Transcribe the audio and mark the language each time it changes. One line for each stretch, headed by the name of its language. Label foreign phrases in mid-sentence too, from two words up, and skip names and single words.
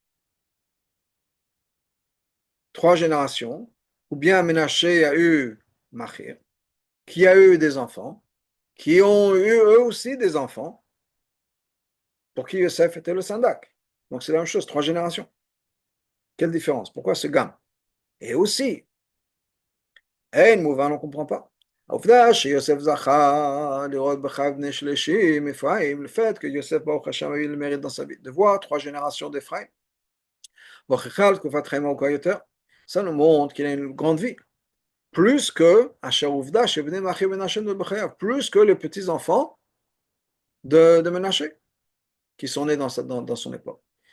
French: 3 générations, ou bien Ménaché a eu Machir, qui a eu des enfants, qui ont eu eux aussi des enfants, pour qui Yosef était le Sandak. Donc c'est la même chose, 3 générations. Quelle différence? Pourquoi ce gamme? Et aussi, on ne comprend pas.
Hebrew: העובדה שיוסף זכה לראות בחג בני שלישים, אפרים,
French: le fait que Yosef
Hebrew: ברוך השם
French: a eu le mérite dans sa vie de voir 3 générations d'Ephraim, ça nous montre qu'il a une grande vie, plus que plus que les petits-enfants de Menaché, qui sont nés dans son époque.